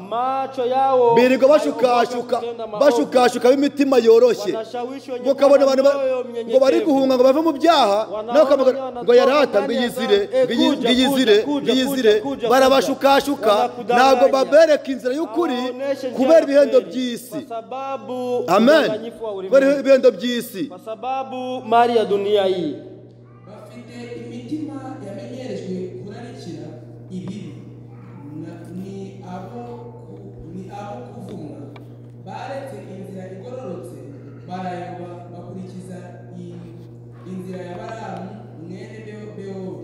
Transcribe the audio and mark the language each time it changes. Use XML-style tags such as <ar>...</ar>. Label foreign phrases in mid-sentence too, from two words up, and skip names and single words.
<rw>Birirwa bashukashuka b'imitima yoroshye, ngo kabona abantu ngo bari guhunga ngo bave mu byaha, nawe ngo yarata ngo yizire, barabashukashuka. Ntabwo babereka inzira y'ukuri kubera ibihendo by'isi. Amen. Kubera ibihendo by'isi,</rw> <sw>kwa sababu mali ya dunia hii.</sw> <rw>Bafite imitima yamenyerejwe kurarikira ibibi, ni abo kuvumwa. Baretse inzira igororotse, barayoba bakurikiza inzira ya Balamu mwene Beori.</rw>